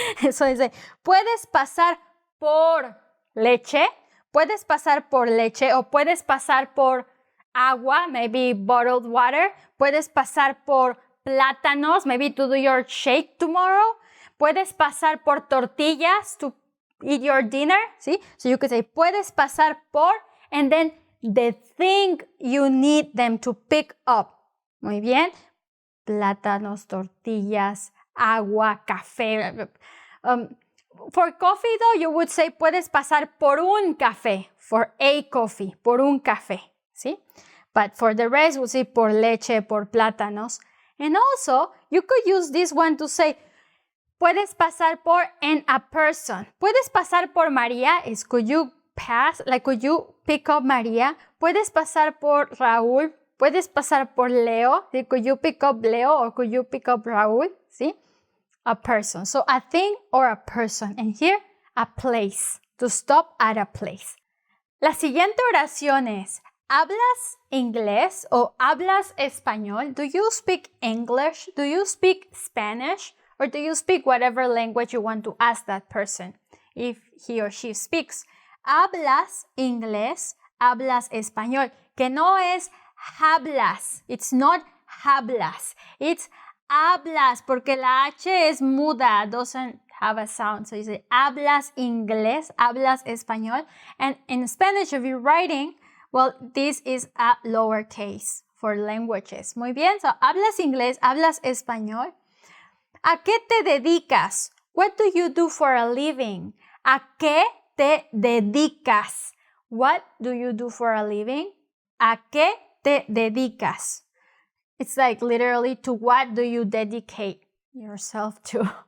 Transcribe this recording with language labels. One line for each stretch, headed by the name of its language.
English: So it's like,
Spanish: ¿puedes pasar por leche? ¿Puedes pasar por leche? O puedes pasar por agua, maybe bottled water. ¿Puedes pasar por plátanos,
English: maybe to do your shake tomorrow?
Spanish: ¿Puedes pasar por tortillas
English: to eat your dinner?
Spanish: ¿Sí?
English: So you could say, ¿puedes pasar por? And then the thing you need them to pick up.
Spanish: Muy bien. Plátanos, tortillas, agua, café.
English: For coffee, though, you would say,
Spanish: ¿puedes pasar por un café?
English: For a coffee, por un café. ¿Sí? But for the rest, we'll say por leche, por plátanos. And also, you could use this one to say, ¿puedes pasar por and a person?
Spanish: ¿Puedes pasar por María?
English: Is could you pass? Like, could you pick up María?
Spanish: ¿Puedes pasar por Raúl?
English: ¿Puedes pasar por Leo? ¿Sí? Could you pick up Leo or could you pick up Raúl? ¿Sí? A person. So a thing or a person. And here, a place. To stop at a place.
Spanish: La siguiente oración es, ¿hablas inglés o hablas español?
English: Do you speak English? Do you speak Spanish? Or do you speak whatever language you want to ask that person if he or she speaks?
Spanish: ¿Hablas inglés? ¿Hablas español? Que no es hablas.
English: It's not hablas. It's hablas
Spanish: porque la H es muda.
English: Doesn't have a sound. So you say hablas inglés, hablas español. And in Spanish, if you're writing, well, this is a lowercase for languages.
Spanish: Muy bien. So hablas inglés, hablas español. ¿A qué te dedicas?
English: What do you do for a living? ¿A qué te dedicas? What do you do for a living? ¿A qué te dedicas? It's like literally, to what do you dedicate yourself to?